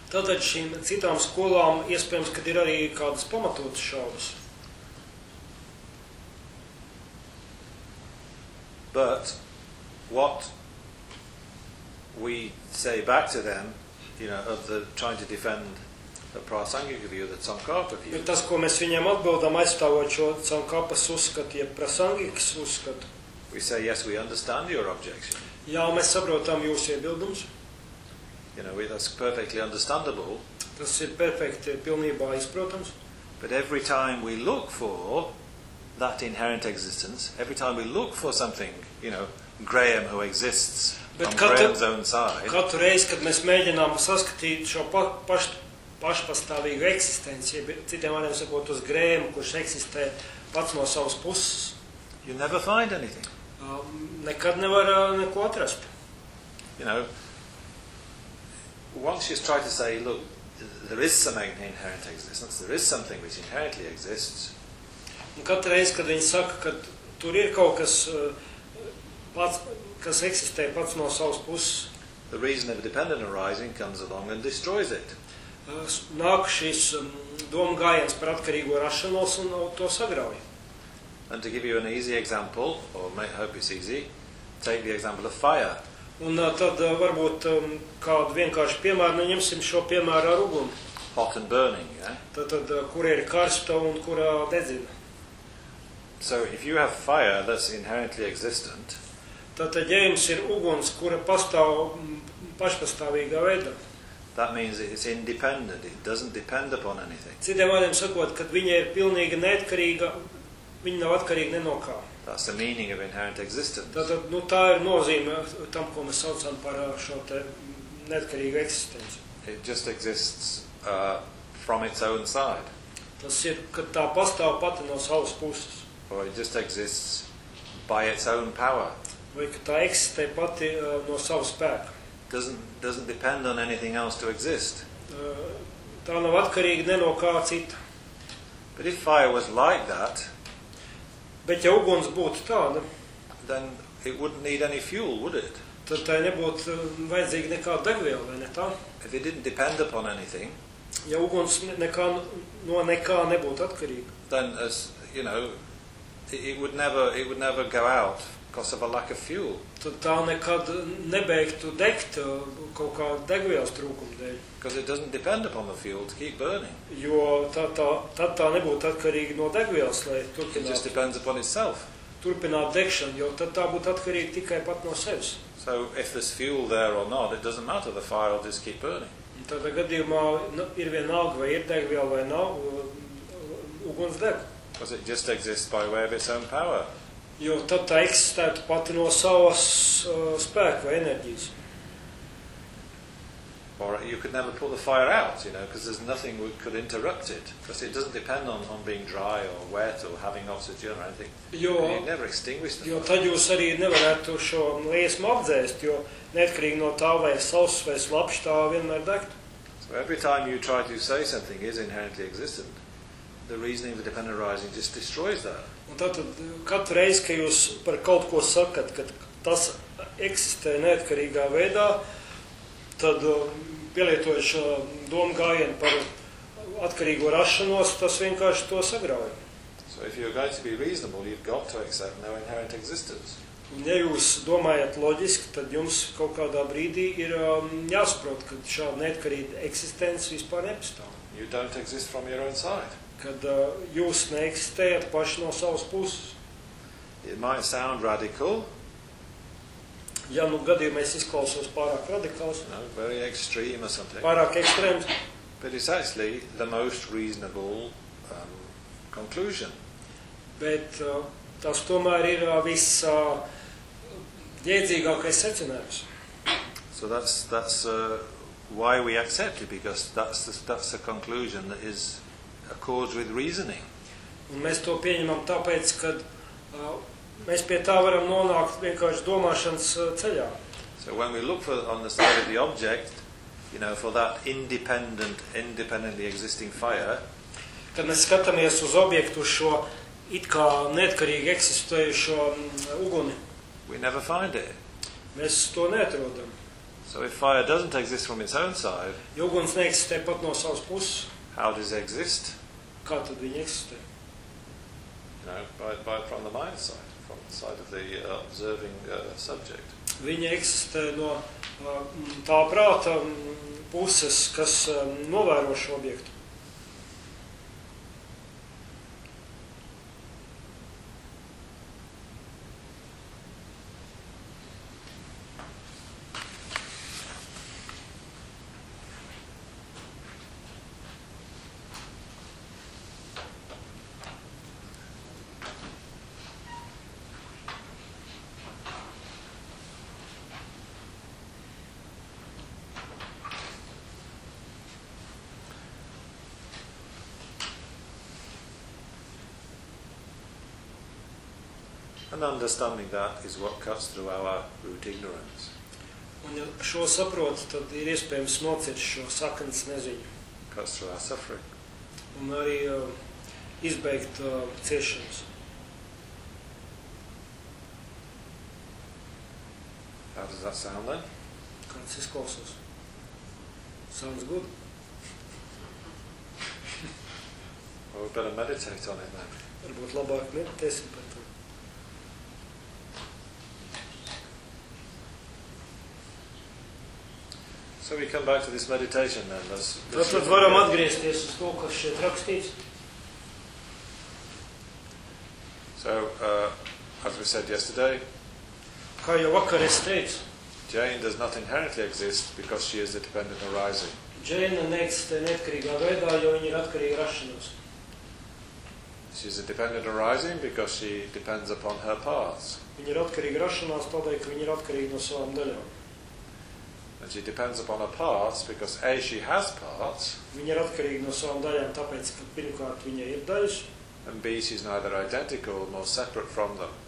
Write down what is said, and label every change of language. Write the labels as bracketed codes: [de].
[lv] Tātad šīm citām skolām iespējams, kad ir arī kādas pamatotas šaubas. [en] But what we say back to them, you know, of the trying to defend the prasangika view, the tsongkhapa view. [lv] Tas, ko mēs viņiem atbildam, aizstāvot šo tsongkhapas uzskatu, ja prasangikas uzskatu. [en] We say, yes, we understand your objection. [lv] Jā, mēs saprotam jūsu iebildumus. [en] You know, that's perfectly understandable. [lv] Tas ir perfekti, pilnībā izprotams. [en] But every time we look for that inherent existence, every time we look for something, you know, Graham who exists [lv] Bet [en] on Graham's own side. [lv] Katru reizi, kad mēs mēģinām saskatīt šo pašpastāvīgu eksistenciju, citiem vārdiem sakot uz Graham, kurš eksistē pats no savas puses, [en] you never find anything. [lv] Nekad nevar neko atrast. [en] You know, once you try to say, look, there is some inherent existence, there is something which inherently exists. [lv] Un katru reizi, kad viņi saka, ka tur ir kaut kas, pats, kas eksistē pats no savas puses. [en] The reason of dependent arising comes along and destroys it. [lv] Nāk šis doma gājiens par atkarīgo rašanos un to sagrauj. [en] And to give you an easy example, or may hope it's easy, take the example of fire. [lv] Un tad varbūt kādu vienkāršu piemēru, ņemsim šo piemēru ar ugunu. [en] Hot and burning, yeah? [lv] Tad kur ir karsta un kur dedzina. [en] So if you have fire that's inherently existent, [lv] tātad, ja jums ir uguns, kura pastāv pašpastāvīgā veidā, [en] that means it's independent, it doesn't depend upon anything. [lv] Citiem vārdiem sakot, kad viņa ir pilnīgi neatkarīga, viņa nav atkarīga nenokā. [en] That's the meaning of inherent existence. [lv] Tātad, nu, tā ir nozīme tam, ko mēs saucam par šo te neatkarīgu eksistenci. [en] It just exists from its own side. [lv] Tas ir, kad tā pastāv pati no savas puses. [en] Or it just exists by its own power. [lv] Vai, ka tā eksistē pati no savu spēku. [en] Doesn't depend on anything else to exist. [lv] Tā nav atkarīga ne no kā cita. [en] But if fire was like that, [lv] bet ja uguns būtu tāda, [en] then it wouldn't need any fuel, would it? [lv] Tad tā nebūtu vajadzīga nekāda degviela, vai ne tā? [en] If it didn't depend upon anything, [lv] ja uguns nekā nebūtu atkarīga, [en] then as, you know, it would never go out because of a lack of fuel. [lv] Tad tā nekad nebeigtu degt kaut kā degvielas trūkuma dēļ. [en] Because it doesn't depend upon the fuel to keep burning. [lv] Jo tā nebūtu atkarīga no degvielas, lai turpināt. [en] It just depends upon itself. [lv] Turpināt degšanu, jo tad tā būtu atkarīga tikai pat no sevis. [en] So if there's fuel there or not, it doesn't matter, the fire will just keep burning. [lv] Tādā gadījumā ir vienalga, vai ir degviela vai nav, uguns deg. [en] Because it just exists by way of its own power. [lv] Jo tad tā eksistētu pati no savas spēka vai enerģijas. [en] Or you could never put the fire out, you know, because there's nothing we could interrupt it. Because it doesn't depend on being dry or wet or having oxygen or anything. [lv] Jo, [en] you never extinguish the [lv] jo tad jūs arī nevarētu šo liesmu apdzēst, jo neatkarīgi no tā vai sauss vai slapš tā vienmēr degt. [en] So every time you try to say something is inherently existent, the reasoning of the dependent arising just destroys that. [lv] Un tātad katru reizi, ka jūs par kaut ko sakat, ka tas eksistē neatkarīgā veidā, tad pielietojuši domu gājienu par atkarīgo rašanos, tas vienkārši to sagrauj. [en] So if you're going to be reasonable, you've got to accept no inherent existence. [lv] Un ja jūs domājat loģiski, tad jums kaut kādā brīdī ir jāsaprot, ka šāda neatkarīga eksistence vispār nepastāv. [en] You don't exist from your own side. [lv] Kad jūs neeksistējat paši no savas puses. [en] It might sound radical. [lv] Ja nu gadījumā es izklausos pārāk radikāls. [en] No, very extreme or something. [lv] Pārāk ekstrēms. [en] But it's actually the most reasonable conclusion. [lv] Bet tas tomēr ir viss jēdzīgākais secinājums. [en] So that's why we accept it, because that's a conclusion that is accords with reasoning. [lv] Un mēs to pieņemam tāpēc, kad mēs pie tā varam nonākt vienkārši domāšanas ceļā. [en] So when we look for on the side of the object, you know, for that independently existing fire, [lv] kad mēs skatāmies uz objektu, šo it kā neatkarīgi eksistējušo uguni. [en] We never find it. [lv] Mēs to neatrodam. [en] So if fire doesn't exist from its own side, [lv] ja uguns neeksistē pat no savas puses, [en] how does it exist? [lv] Kā tad viņa eksistē? [en] No, by from the mind side, from the side of the observing subject. [lv] Viņa eksistē no tā prāta puses, kas novēro šo objektu. [en] And understanding that is what cuts through our root ignorance. [lv] Un šo saprot, tad ir iespējams nociet šo saknes neziņu. [en] Cuts through our suffering. [lv] Un arī izbeigt ciešanas. [en] How does that sound then? [lv] Kā tas izklausos? [en] Sounds good. Well, we better meditate on it then. [lv] Varbūt labāk meditēsim par to. [en] So we come back to this meditation then. [lv] Tātad varam atgriezties uz to, kas šeit rakstīts. [en] So, as we said yesterday, [lv] kā jau vakar es teicu, [en] Jane does not inherently exist because she is a dependent arising. [lv] Jane neeksistē neatkarīgā veidā, jo viņa ir atkarīga rašanos. [en] She is a dependent arising because she depends upon her parts. [lv] Viņa ir atkarīga rašanās, tādēļ, ka viņa ir atkarīga no savām daļām. [en] And she depends upon her parts because A, she has parts. [lv] Viņa ir atkarīga no savām daļām, tāpēc, ka pirmkārt viņa ir daļas. [en] And B, she's neither identical nor separate from them.